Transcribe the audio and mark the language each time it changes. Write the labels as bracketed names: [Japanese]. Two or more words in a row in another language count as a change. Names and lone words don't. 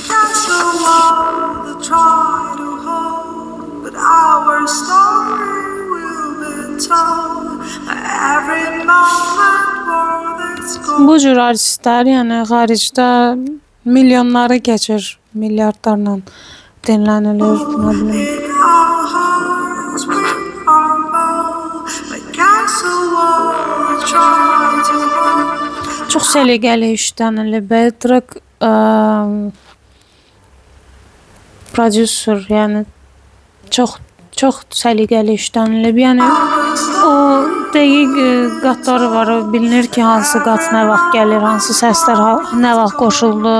[Azerbaijani] bu cür artistlər, yəni xaricdə milyonları keçir, milyardlarla dinlənilir, nə bilim. [English] Our hearts will crumble, but castle walls try to hold. [Azerbaijani] Çox səliqəli işlənilib. Drake prodüser, yəni çox səliqəli işlənilib. Yəni o dəqiq qatları var. Bilinir ki, hansı qat nə vaxt gəlir, hansı səslər nə vaxt qoşuldu.